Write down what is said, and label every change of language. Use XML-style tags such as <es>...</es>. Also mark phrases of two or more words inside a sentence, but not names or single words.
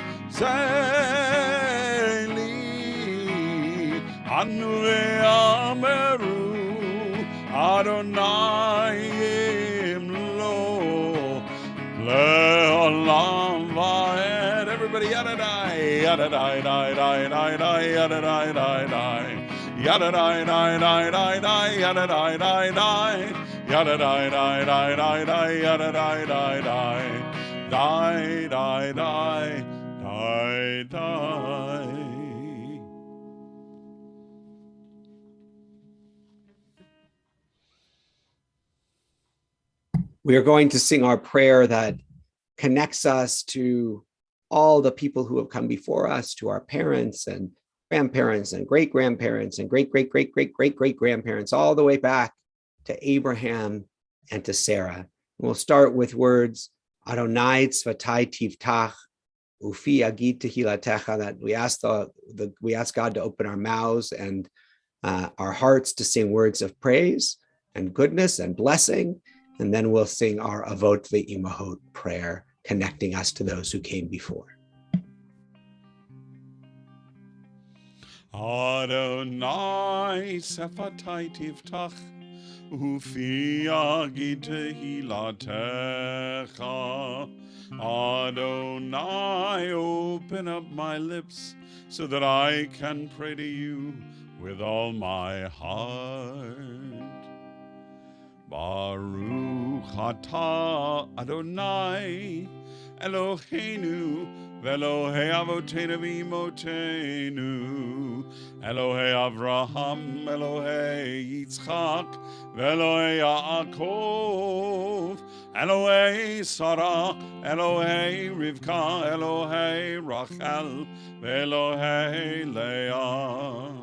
<he>זה אלי, ענו ואמרו, ה' ימלוך לעולם ועד.</he> <en>Everybody, yadadai, yadadai, dai, dai, dai, dai, yadadai, dai, dai, yadadai, dai, dai, dai, dai, yadadai, dai, dai, yadadai, dai, dai, dai, dai, yadadai, dai, dai, dai, dai, dai, dai, dai. We are going to sing our prayer that connects us to all the people who have come before us, to our parents and grandparents and great-grandparents and great-great-great-great-great-great-grandparents, all the way back to Abraham and to Sarah. And we'll start with words,</en> <he>אדני שפתי תפתח, ופי יגיד תהלתך,</he> <en>that we ask God to open our mouths and our hearts to sing words of praise and goodness and blessing. And then we'll sing our Avot Ve'imahot prayer, connecting us to those who came before.</en> <he>אדני שפתי תפתח, ופי יגיד תהלתך.</he> <en>Adonai, open up my lips so that I can pray to you with all my heart.</en> <he>ברוך אתה ה' אלהינו ואלהי אבותינו ואמותינו אלהי אברהם, אלהי יצחק, אלהי יעקב, אלהי שרה, אלהי רבקה, אלהי רחל, אלהי לאה.</he>